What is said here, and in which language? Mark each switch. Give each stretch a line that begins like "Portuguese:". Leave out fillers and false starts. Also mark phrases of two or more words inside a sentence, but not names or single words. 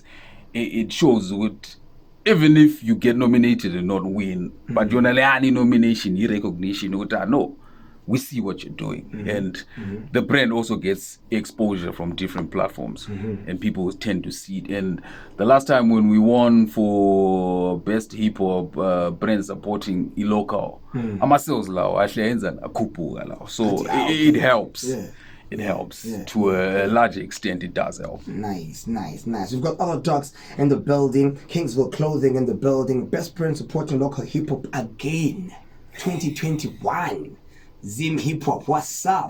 English: It shows what, even if you get nominated and not win, but you're not any nomination, recognition, no. we see what you're doing. And the brand also gets exposure from different platforms, and people tend to see it. And the last time when we won for best hip hop brand supporting local,
North Ndebele: amasales lawo actually enza akhuphuka lawo.
English: So it helps. Yeah. It helps to a large extent. It does help. Nice. We've got Orthodox in the building, Kingsville Clothing in the building, best brand supporting local hip hop again, 2021. Zim Hip Hop, what's up?